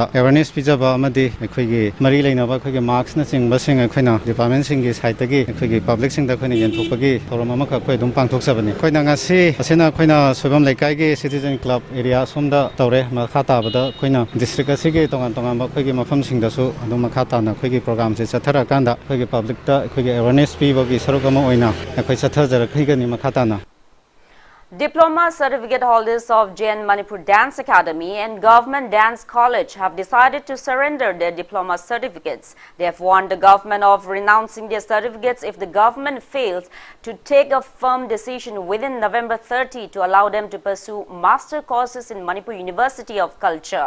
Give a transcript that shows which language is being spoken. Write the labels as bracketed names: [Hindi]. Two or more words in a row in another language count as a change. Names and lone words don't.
[Manipuri] ꯑꯦꯋꯥꯔꯅꯦꯁ ꯄꯤꯖꯕ ꯑꯃꯗꯤ ꯑꯩꯈꯣꯏꯒꯤ ꯃꯔꯤ ꯂꯩꯅꯕ ꯑꯩꯈꯣꯏꯒꯤ ꯃꯥꯛꯁꯅ ꯆꯤꯡꯕꯁꯤꯡ ꯑꯩꯈꯣꯏꯅ ꯗꯤꯄꯥꯔꯠꯃꯦꯟꯠꯁꯤꯡꯒꯤ ꯁꯥꯏꯠꯇꯒꯤ ꯑꯩꯈꯣꯏꯒꯤ ꯄꯕ꯭ꯂꯤꯛꯁꯤꯡꯗ ꯑꯩꯈꯣꯏꯅ ꯌꯦꯟꯊꯣꯛꯄꯒꯤ ꯊꯧꯔꯝ ꯑꯃꯈꯛ ꯑꯩꯈꯣꯏ ꯑꯗꯨꯝ ꯄꯥꯡꯊꯣꯛꯆꯕꯅꯤ ꯑꯩꯈꯣꯏꯅ ꯉꯁꯤ ꯑꯁꯤꯅ ꯑꯩꯈꯣꯏꯅ ꯁꯣꯏꯕꯝ ꯂꯩꯀꯥꯏꯒꯤ [English] citizen club area [Manipuri] ꯑꯁꯣꯝꯗ ꯇꯧꯔꯦ ꯃꯈꯥ ꯇꯥꯕꯗ ꯑꯩꯈꯣꯏꯅ ꯗꯤꯁꯇ꯭ꯔꯤꯛ ꯑꯁꯤꯒꯤ ꯇꯣꯉꯥꯟꯕ ꯑꯩꯈꯣꯏꯒꯤ ꯃꯐꯝꯁꯤꯡꯗꯁꯨ ꯑꯗꯨꯝ ꯃꯈꯥ ꯇꯥꯅ ꯑꯩꯈꯣꯏꯒꯤ ꯄ꯭ꯔꯣꯒ꯭ꯔꯥꯝꯁꯦ ꯆꯠꯊꯔꯀꯥꯟꯗ ꯑꯩꯈꯣꯏꯒꯤ ꯄꯕ꯭ꯂꯤꯛꯇ ꯑꯩꯈꯣꯏꯒꯤ ꯑꯦꯋꯥꯔꯅꯦꯁ ꯄꯤꯕꯒꯤ ꯁꯔꯨꯛ ꯑꯃ ꯑꯣꯏꯅ ꯑꯩꯈꯣꯏ ꯆꯠꯊꯖꯔꯛꯈꯤꯒꯅꯤ ꯃꯈꯥ ꯇꯥꯅ. [English] Diploma certificate holders of JN Manipur Dance Academy and Government Dance College have decided to surrender their diploma certificates. They have warned the government of renouncing their certificates if the government fails to take a firm decision within November 30 to allow them to pursue master courses in Manipur University of Culture.